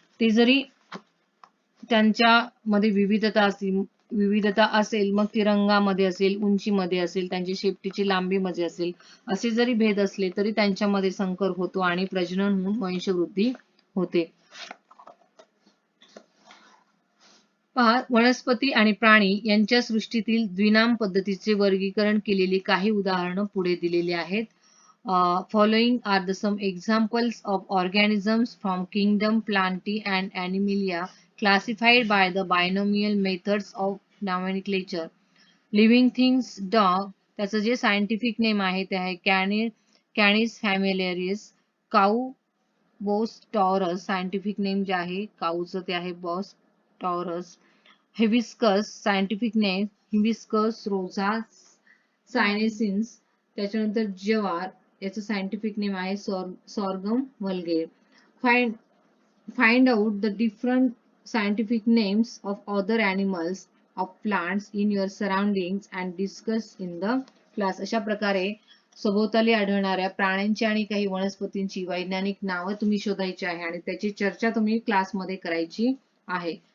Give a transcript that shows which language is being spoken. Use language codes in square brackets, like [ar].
[mr] ते जरी त्यांच्यामध्ये विविधता असेल, मग ती रंगामध्ये असेल, उंचीमध्ये असेल, त्यांची शेपटीची लांबीमध्ये असेल, असे जरी भेद असले तरी त्यांच्यामध्ये संकर होतो आणि प्रजनन होऊन वंशवृद्धी होते. पहा, वनस्पती आणि प्राणी यांच्या सृष्टीतील द्विनाम पद्धतीचे वर्गीकरण केलेली काही उदाहरणं पुढे दिलेली आहेत. [en] Following are the some examples of organisms from kingdom Plantae and Animalia classified by the binomial methods of nomenclature. Living things dog, [mr] त्याचं जे सायंटिफिक नेम आहे ते आहे कॅनिस फॅमिलिअरिस. काऊ बोस टॉरस, सायंटिफिक नेम जे आहे काऊचं ते आहे boss taurus. Hibiscus, scientific name hibiscus Roza सायनेसिन्स. त्याच्यानंतर जवार, याचं सायंटिफिक नेम आहे sorghum वल्गेर. [en] Find find out the different scientific names of other animals of plants in your surroundings and discuss in the class. [mr] अशा प्रकारे सभोवताली आढळणाऱ्या प्राण्यांची आणि काही वनस्पतींची वैज्ञानिक नावं तुम्ही शोधायची आहे आणि त्याची चर्चा तुम्ही क्लासमध्ये करायची आहे.